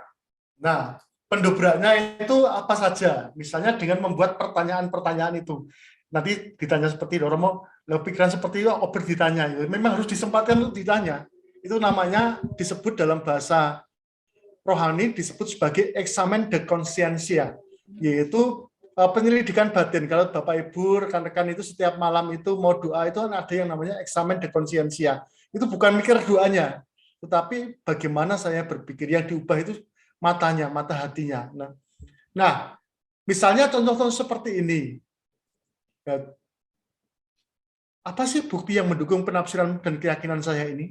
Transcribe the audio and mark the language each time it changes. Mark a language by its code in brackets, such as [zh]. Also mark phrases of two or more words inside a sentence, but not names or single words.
[id] Nah, pendobraknya itu apa saja? Misalnya dengan membuat pertanyaan-pertanyaan itu. Nanti ditanya seperti Romo, pikiran seperti itu, Obert ditanya. Memang harus disempatkan untuk ditanya. Itu namanya disebut dalam bahasa rohani disebut sebagai [la] examen de conscientia, [id] yaitu penyelidikan batin. Kalau Bapak Ibu, rekan-rekan itu setiap malam itu mau doa itu ada yang namanya [la] examen de conscientia. [id] Itu bukan mikir doanya, tetapi bagaimana saya berpikir. Yang diubah itu matanya, mata hatinya. Nah, misalnya contoh-contoh seperti ini. Apa sih bukti yang mendukung penafsiran dan keyakinan saya ini?